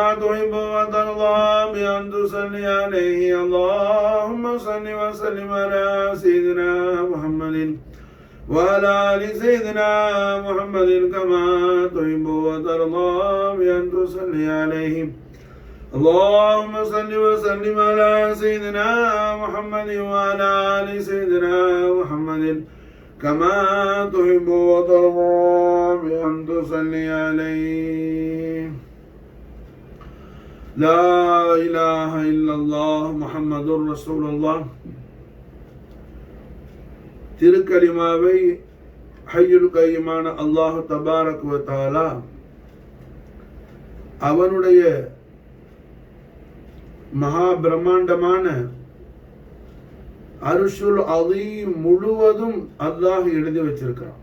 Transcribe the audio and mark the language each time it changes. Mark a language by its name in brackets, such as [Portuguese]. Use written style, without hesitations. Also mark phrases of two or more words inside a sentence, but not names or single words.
[Arabic] تحب وترضى بأن تصلي عليه اللهم صل وسلم على سيدنا محمد وعلى آل سيدنا محمد كما تحب وترضى بأن تصلي عليه اللهم صل وسلم على سيدنا محمد وعلى آل سيدنا محمد كما تحب وترضى بأن تصلي عليه لا إله إلا الله محمد رسول الله [Tamil] திருக்கலிமாவை [Arabic] الحي القيوم [Tamil] அல்லாஹ் [Arabic] تبارك وتعالى [Tamil] அவனுடைய மகா பிரம்மாண்டமான [Arabic] العرش العظيم [Tamil] முழுவதும் அல்லாஹ் எழுதி வச்சிருக்கிறான்.